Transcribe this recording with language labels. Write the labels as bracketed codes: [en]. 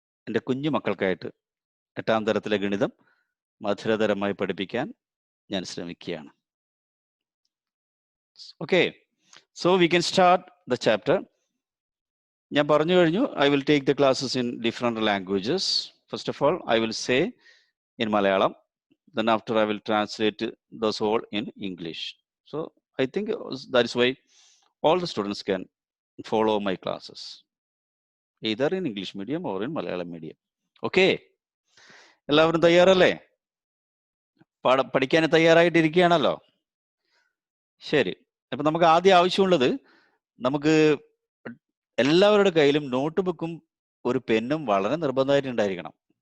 [ml] എൻ്റെ കുഞ്ഞു മക്കൾക്കായിട്ട് 8ാം തരത്തിലെ ഗണിതം മധുരതരമായി പഠിപ്പിക്കാൻ ഞാൻ ശ്രമിക്കുകയാണ്. [en] Okay, so we can start the chapter. [ml] ഞാൻ പറഞ്ഞു കഴിഞ്ഞു, [en] I will take the classes in different languages. First of all I will say in Malayalam, then after I will translate those all in English. So I think that is why all the students can follow my classes, either in English medium or in Malayalam medium. [ml] Okay, എല്ലാവരും തയ്യാറല്ലേ? പഠിക്കാൻ തയ്യാറായിട്ടിരിക്കുകയാണല്ലോ. ശരി, അപ്പൊ നമുക്ക് ആദ്യം ആവശ്യമുള്ളത്, നമുക്ക് എല്ലാവരുടെ കയ്യിലും നോട്ട് ബുക്കും ഒരു പെന്നും വളരെ നിർബന്ധമായിട്ട് ഉണ്ടായിരിക്കണം.